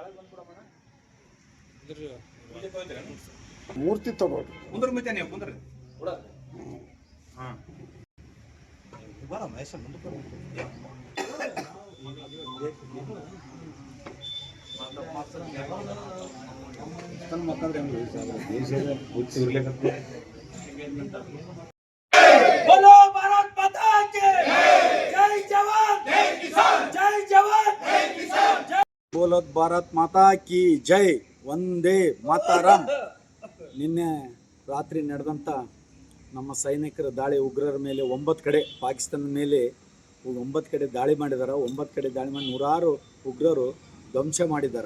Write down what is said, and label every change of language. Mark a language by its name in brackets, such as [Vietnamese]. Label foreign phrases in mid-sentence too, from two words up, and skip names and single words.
[Kannada] ಮೂರ್ತಿ ತಗೊಳ್ರಿ ಕುಂದ್ರ ಮತ್ತೆ ನೀವು ಕುಂದ್ರಿ ಬರ ಮಹೇಶ ಮುಂದಕ್ಕೆ [Hindi] बोलो भारत माता की जय जवान जय किसान जय जवान जय किसान जय बोलो भारत माता की जय [Sanskrit] वन्दे मातरम्. [Kannada] ನಿನ್ನೆ ರಾತ್ರಿ ನಡೆದಂಥ ನಮ್ಮ ಸೈನಿಕರ ದಾಳಿ ಉಗ್ರರ ಮೇಲೆ 9 ಕಡೆ ಪಾಕಿಸ್ತಾನದ ಮೇಲೆ 9 ಕಡೆ ದಾಳಿ ಮಾಡಿದ್ದಾರೆ. 9 ಕಡೆ ದಾಳಿ ಮಾಡಿ ನೂರಾರು ಉಗ್ರರು ಧ್ವಂಸ ಮಾಡಿದ್ದಾರೆ.